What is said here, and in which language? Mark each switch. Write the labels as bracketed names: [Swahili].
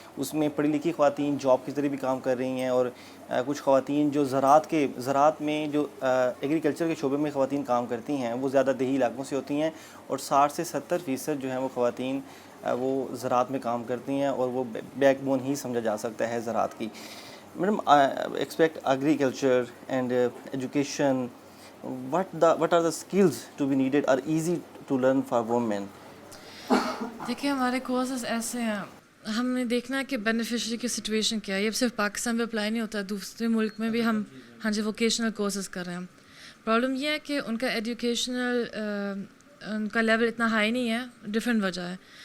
[Urdu] اس میں پڑھی لکھی خواتین جاب کے ذریعے بھی کام کر رہی ہیں, اور کچھ خواتین جو زراعت میں جو ایگریکلچر کے شعبے میں خواتین کام کرتی ہیں وہ زیادہ دیہی علاقوں سے ہوتی ہیں, اور 60 سے 70% جو ہیں وہ خواتین وہ زراعت میں کام کرتی ہیں, اور وہ بیک بون ہی سمجھا جا سکتا ہے زراعت کی. [English] Madam, expect agriculture and education, what are the skills to be needed or easy to learn for women? [Urdu] دیکھیں ہمارے کورسز ایسے ہیں, ہم نے دیکھنا ہے کہ بینیفیشری کی سچویشن کیا ہے. یہ صرف پاکستان میں اپلائی نہیں ہوتا, دوسرے ملک میں بھی ہم ہاں جی ووکیشنل کورسز کر رہے ہیں. پرابلم یہ ہے کہ ان کا ایجوکیشنل ان کا لیول اتنا ہائی نہیں ہے, ڈفرینٹ وجہ ہے.